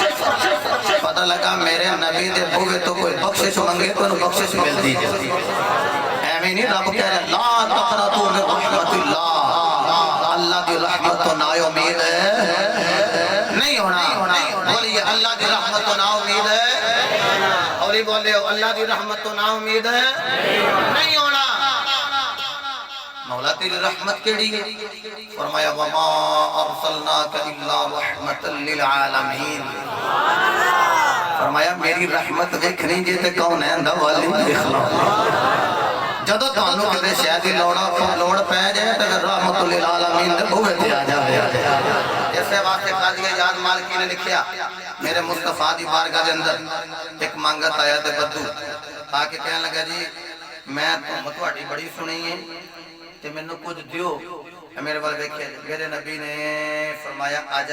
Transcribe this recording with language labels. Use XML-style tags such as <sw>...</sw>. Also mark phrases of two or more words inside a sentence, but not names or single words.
<pa>پتا لگا میرے نبی دے بوہے تو کوئی بخشش منگے تو بخشش ملتی ہے. ایویں نہیں رب کہہ رہا</pa> <ar>لا تقنطوا من رحمة الله,</ar> <pa>اللہ کی رحمت تو نا امید ہے نہیں ہونا. بولیے اللہ کی رحمت تو نا امید ہے، اور یہ بولے اللہ کی رحمت تو نا امید ہے نہیں ہونا. مولا تیری رحمت کیہڑی ہے?</pa> <ar>فرمایا وما أرسلناك إلا رحمة للعالمين.</ar> <pa>فرمایا میری رحمت دیکھنی جے تے کون ہے اندا والی دیکھ لو. جدوں تانوں کتے شے دی لوڑ پے جائے تے</pa> <ar>رحمة للعالمين</ar> <pa>دے بوہے تے آ جاوے. اسے واسطے قاضی یاد مالکی نے لکھیا میرے مصطفیٰ دی بارگاہ دے اندر اک منگت آیا تے بدو آکے کہنے لگا جی میں تہاڈی بڑی سنی ہے تے مینوں کجھ دیو. میرے وال ویکھے میرے نبی نے فرمایا آجا.</pa>